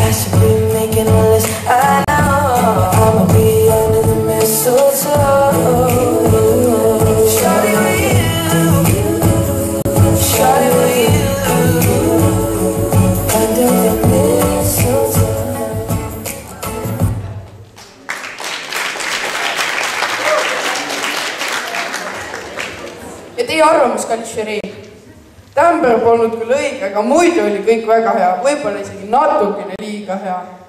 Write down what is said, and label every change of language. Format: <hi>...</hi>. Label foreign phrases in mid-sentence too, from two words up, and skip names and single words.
<en>I should be making a list. I know I'ma be under the mistletoe. Shawty with you, shawty with you, under the mistletoe.</en> <et>Ja teie arvamus, kallis žürii? Tämber polnud küll õige, aga muidu oli kõik väga hea, võib-olla isegi natukene liiga hea.</et>